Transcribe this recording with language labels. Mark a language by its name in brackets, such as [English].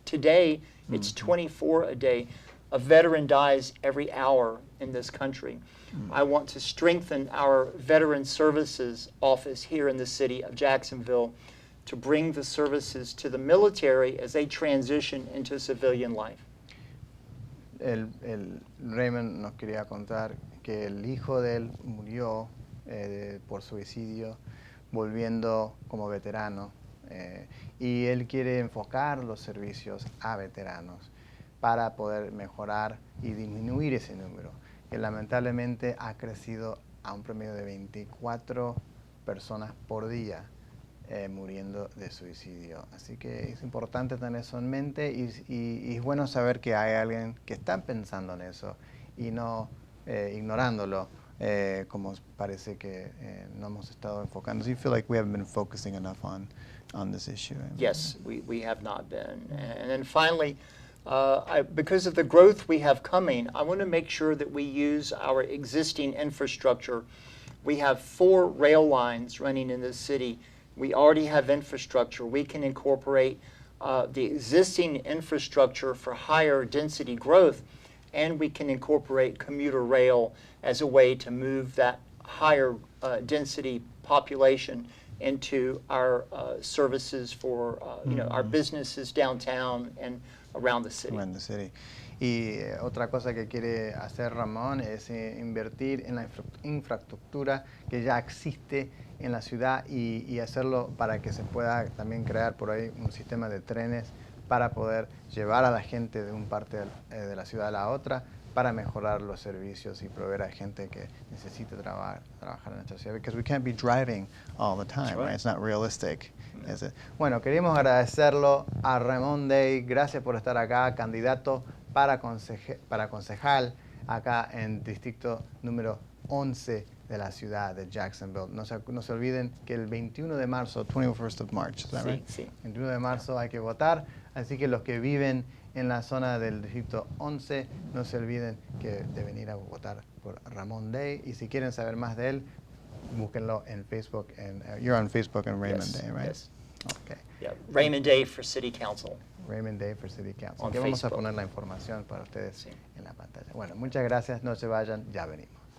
[English] Today, it's 24 a day. A veteran dies every hour in this country. I want to strengthen our Veteran Services office here in the city of Jacksonville to bring the services to the military as they transition into civilian life. [Spanish] Raymond nos quería contar que el hijo de él murió por suicidio volviendo como veterano y él quiere enfocar los servicios a veteranos para poder mejorar y disminuir ese número, que lamentablemente ha crecido a un promedio de 24 personas por día muriendo de suicidio. Así que es importante tener eso en mente y es bueno saber que hay alguien que está pensando en eso y no ignorándolo, como parece que no hemos estado enfocando. [English] Do you feel like we haven't been focusing enough on this issue? Yes, we have not been. And then finally, because of the growth we have coming, I want to make sure that we use our existing infrastructure. We have 4 rail lines running in this city. We already have infrastructure. We can incorporate the existing infrastructure for higher density growth, and we can incorporate commuter rail as a way to move that higher density population into our services for our businesses downtown and around the city. Around the city. [Spanish] Y otra cosa que quiere hacer Ramón es invertir en la infraestructura que ya existe en la ciudad y hacerlo para que se pueda también crear por ahí un sistema de trenes para poder llevar a la gente de una parte de la ciudad a la otra para mejorar los servicios y proveer a gente que necesite trabajar en nuestra ciudad. [English] Because we can't be driving all the time, right? It's not realistic. [Spanish] No. Bueno, queríamos agradecerlo a Ramon Day. Gracias por estar acá, candidato para concejal acá en distrito número 11 de la ciudad de Jacksonville. No se olviden que el 21 de marzo, [English] 21st of March, ¿is that right? [Spanish] Sí. 21 de marzo hay que votar, así que los que viven en la zona del distrito 11, no se olviden de venir a votar por Ramon Day. Y si quieren saber más de él, búsquenlo en Facebook. [English] You're on Facebook and Raymond Day, right? Yes. Okay. Yeah, Raymond Day for City Council. Raymond Day for City Council. On [Spanish] Aquí vamos a [English] Facebook. [Spanish] poner la información para ustedes Sí. en la pantalla. Bueno, muchas gracias. No se vayan. Ya venimos.